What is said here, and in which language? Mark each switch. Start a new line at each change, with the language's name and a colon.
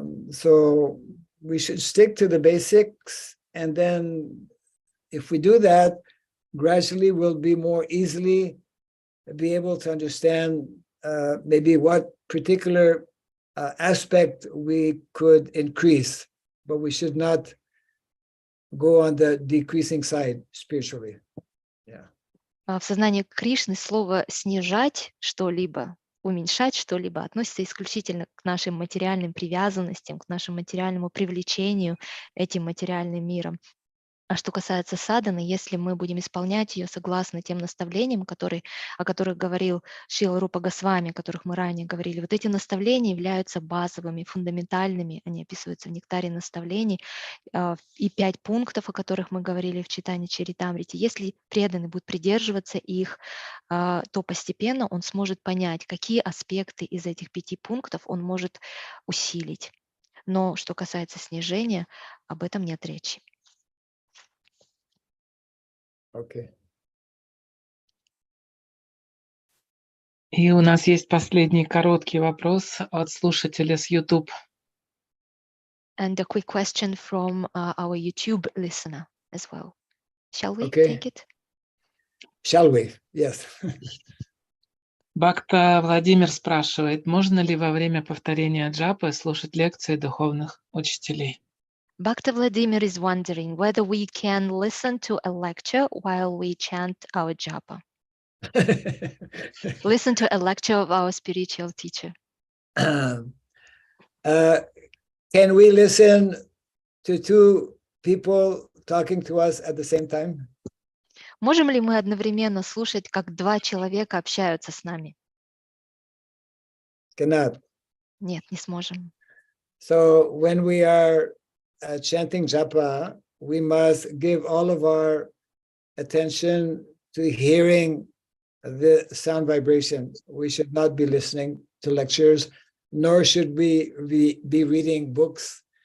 English: So we should stick to the basics, and then if we do that, gradually we'll be more easily be able to understand maybe what particular aspect we could increase, but we should not go on the decreasing side spiritually. Yeah.
Russian: В сознании Кришны слово «снижать что-либо», «уменьшать что-либо» относится исключительно к нашим материальным привязанностям, к нашему материальному привлечению этим материальным миром. А что касается садханы, если мы будем исполнять ее согласно тем наставлениям, о которых говорил Шрила Рупа Госвами, о которых мы ранее говорили, вот эти наставления являются базовыми, фундаментальными, они описываются в нектаре наставлений, и 5 пунктов, о которых мы говорили в читании Чаритамрити. Если преданный будет придерживаться их, то постепенно он сможет понять, какие аспекты из этих 5 пунктов он может усилить. Но что касается снижения, об этом нет речи.
English: Okay.
Russian: И у нас есть последний короткий вопрос от слушателя с YouTube.
English: And a quick question from our YouTube listener as well. Shall we Okay. take it? Shall we? Yes.
Russian: Бхакта Владимир спрашивает, можно ли во время повторения джапы слушать лекции духовных учителей?
English: Bhakta Vladimir is wondering whether we can listen to a lecture while we chant our japa. Listen to a lecture of our spiritual teacher. Can we listen to 2 people talking to us at the same time?
Russian: Можем ли мы одновременно слушать, как 2 человека общаются с нами?
English: Cannot.
Russian: Нет, не сможем.
English: So when we are chanting japa, we must give all of our attention to hearing the sound vibration. We should not be listening to lectures, nor should we be reading books.